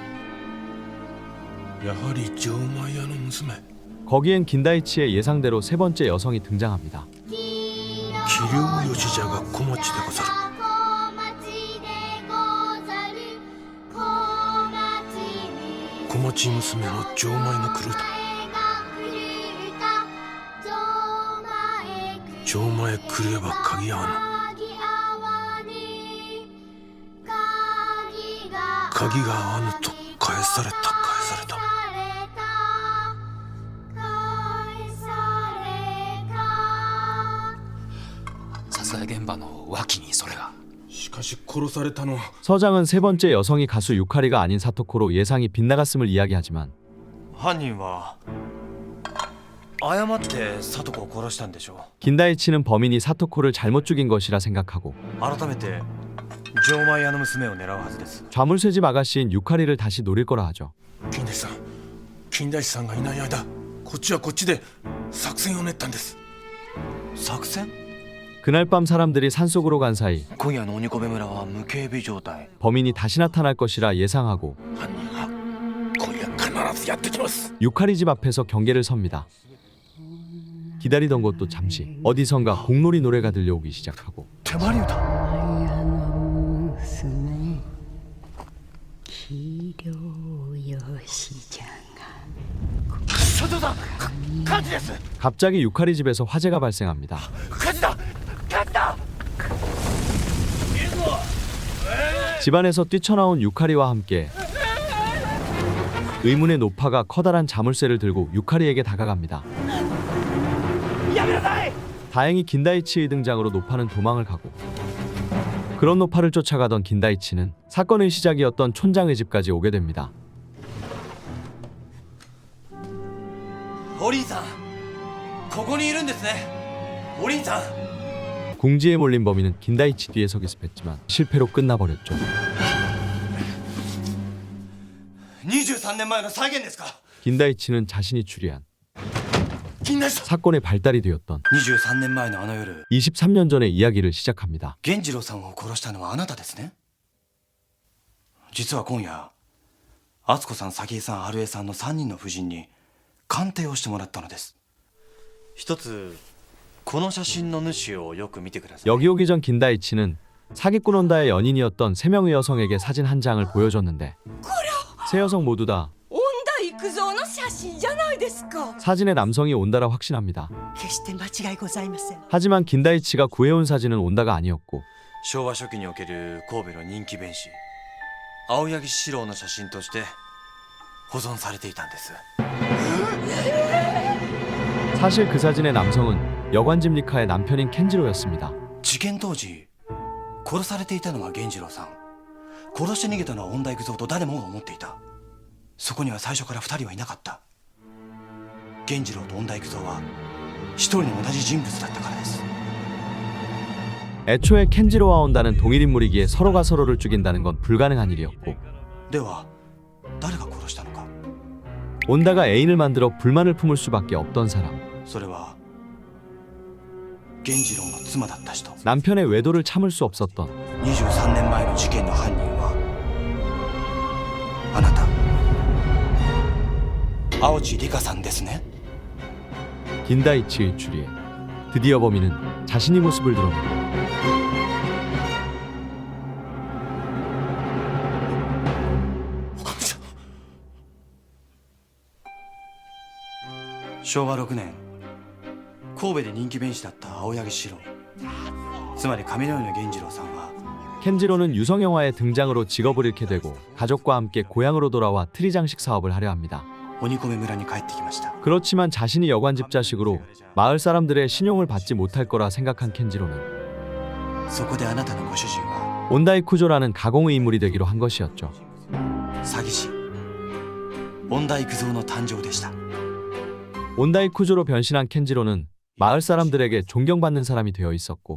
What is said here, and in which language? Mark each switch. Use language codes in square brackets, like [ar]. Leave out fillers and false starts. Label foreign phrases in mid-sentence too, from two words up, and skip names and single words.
[ja] やはり錠前屋の娘 [ko] 거기엔 긴다이치의 예상대로 세 번째 여성이 등장합니다. [ja] 桐生吉者が小町でござる小町娘の錠前が狂うた錠前狂えば鍵合わぬ鍵が合わぬと返された殺害現場の脇にそれがしかし殺されたのは [ko] 서장은 세 번째 여성이 가수 유카리가 아닌 사토코로 예상이 빗나갔음을 이야기하지만 [ja] 犯人は誤って聡子を殺したんでしょ [ko] 긴다이치는 범인이 사토코를 잘못 죽인 것이라 생각하고 [ja] う改めて錠前屋の娘を狙うはずです [ko] 좌물쇠집 아가씨인 유카리를 다시 노릴 거라 하죠. [ja] 金田一さんがいない間こっちはこっちで作戦を練ったんです作戦 [ko] 그날 밤 사람들이 산속으로 간 사이 [ja] 今夜の鬼込村は無警備状態 [ko] 범인이 다시 나타날 것이라 예상하고 [ja] 犯人は今夜必ずやってきます [ko] 유카리 집 앞에서 경계를 섭니다. 기다리던 것도 잠시 어디선가 공놀이 노래가 들려오기 시작하고 [ja] 手まり歌の娘器量よしじゃが所長さん火事です [ko] 갑자기 유카리 집에서 화재가 발생합니다. [ja] 火事だ火事だ [ko] 집안에서 뛰쳐나온 유카리와 함께 의문의 노파가 커다란 자물쇠를 들고 유카리에게 다가갑니다. 다행히 긴다이치의 등장으로 노파는 도망을 가고 그런 노파를 쫓아가던 긴다이치는 사건의 시작이었던 촌장의 집까지 오게 됩니다. [ja] お凛さんここにいるんですねお凛さん [ko] 궁지에 몰린 범인은 긴다이치 뒤에서 기습했지만 실패로 끝나버렸죠. [ja] 23 年前の再現ですか [ko] 긴다이치는 자신이 추리한 [ja] 金田一さん [ko] 사건의 발달이 되었던 [ja] 23 年前のあの夜 [ko] 23년 전의 이야기를 시작합니다. [ja] 源次郎さんを殺したのはあなたですね実は今夜敦子さん早紀江さん春江さんの3人の夫人に鑑定をしてもらったのです一つこの写真の主をよく見てください [ko] 여기 오기 전 긴다이치는 사기꾼 온다의 연인이었던 3명의 여성에게 사진 한 장을 보여줬는데 세 여성 모두 다 [ja] 恩田育三の写真じゃないですか。 [ko] 사진의 남성이 온다라 확신합니다. [ja] 決して間違いございません。 [ko] 하지만 긴다이치가 구해온 사진은 온다가 아니었고 [ja] 昭和初期における神戸の人気弁士青柳四郎の写真として保存されていたんです。 [ko] 사실 그 사진의 남성은 여관집 리카의 남편인 켄지로였습니다. [ja] 事件当時殺されていたのは源次郎さん、殺して逃げたのは恩田育三と誰もが思っていた。そこには最初から2人はいなかった。源次郎と恩田育三は一人の同じ人物だったからです。 [ko] 애초에 켄지로와 온다는 동일 인물이기에 서로가 서로를 죽인다는 건 불가능한 일이었고 [ja] では誰が殺したのか。 [ko] 온다가 애인을 만들어 불만을 품을 수밖에 없던 사람, [ja] それは源次郎の妻だった人。 [ko] 남편의 외도를 참을 수 없었던 [ja] 23 年前の事件の犯人はあなた、青地里香さんですね。 [ko] 긴다이치의 추리에 드디어 범인은 자신의 모습을 드러내고 [ja] 昭和6年神戸で人気弁士だった青柳四郎、つまり上野の源次郎さんは [ko] 켄지로는 유성영화의 등장으로 직업을 잃게 되고 가족과 함께 고향으로 돌아와 트리장식 사업을 하려 합니다. [ja] 鬼込村に帰ってきました。 [ko] 그렇지만 자신이 여관집 자식으로 마을 사람들의 신용을 받지 못할 거라 생각한 켄지로는 [ja] そこであなたのご主人は [ko] 온다이 쿠조라는 가공의 인물이 되기로 한 것이었죠. [ja] 詐欺師恩田育三の誕生でした。 [ko] 온다이 쿠조로 변신한 켄지로는 마을 사람들에게 존경받는 사람이 되어 있었고